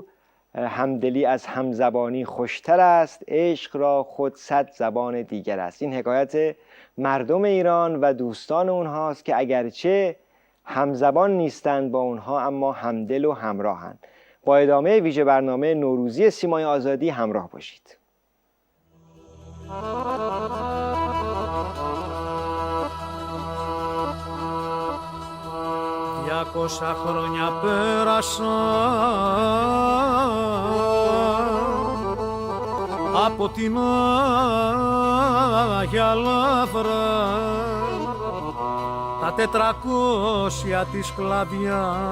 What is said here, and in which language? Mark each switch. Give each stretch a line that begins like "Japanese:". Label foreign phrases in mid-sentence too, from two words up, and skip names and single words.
Persian: همدلی از همزبانی خوشتر است، عشق را خود 100 زبان دیگر است. این حکایت مردم ایران و دوستان اونهاست که اگرچه همزبان نیستند با اونها اما همدل و همراهند. با ادامه ویژه برنامه نوروزی سیمای آزادی همراه باشید.
Greek: Διακόσα χρόνια πέρασαν από την Άγια Λαύρα, τα 400 της σκλαβιάς